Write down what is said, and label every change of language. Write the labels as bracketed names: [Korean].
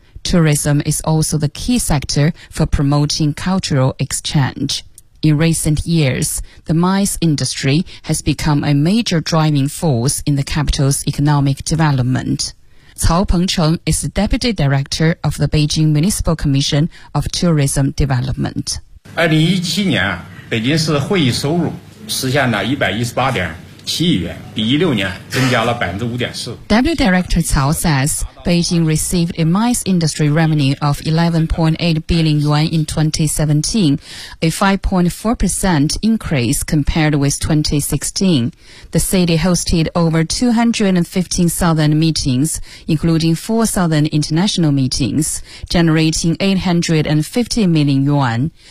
[English] Tourism is also the key sector for promoting cultural exchange. In recent years, the MICE industry has become a major driving force in the capital's economic development. Cao Pengcheng is the deputy director of the Beijing Municipal Commission of Tourism Development. [Chinese] 2017年，北京市会议收入实现了118.7亿元，比16年增加了5.4%。 [English] Deputy director Cao says Beijing received a MICE industry revenue of 11.8 billion yuan in 2017, a 5.4% increase compared with 2016. The city hosted over 215,000 meetings, including 4,000 international meetings, generating 850 million yuan.